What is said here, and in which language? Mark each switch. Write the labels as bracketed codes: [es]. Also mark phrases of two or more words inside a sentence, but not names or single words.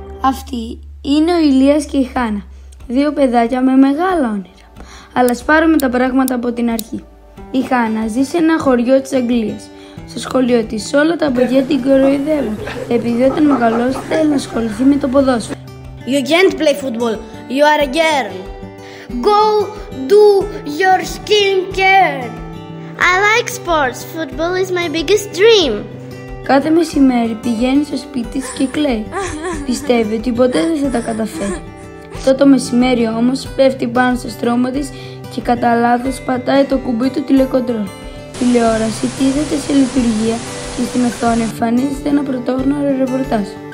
[el] Αυτοί είναι ο Ηλίας και η Χάνα, δύο παιδάκια με μεγάλα όνειρα. Αλλά ας πάρουμε τα πράγματα από την αρχή. Η Χάνα ζει σε ένα χωριό της Αγγλίας. Στο σχολείο της όλα τα παιδιά την κοροϊδεύουν, επειδή όταν μεγαλώσει θέλει να ασχοληθεί με το ποδόσφαιρο. [en] You can't play football, you are a girl. Go do your skincare. I like sports, football is my biggest dream. [el] Κάθε μεσημέρι πηγαίνει στο σπίτι της και κλαίει. Πιστεύει ότι ποτέ δεν θα τα καταφέρει. Αυτό το μεσημέρι όμως πέφτει πάνω στο στρώμα της και κατά λάθος πατάει το κουμπί του τηλεκοντρόλ. Η τηλεόραση τίθεται σε λειτουργία και στην οθόνη εμφανίζεται ένα πρωτόγνωρο ρεπορτάζ.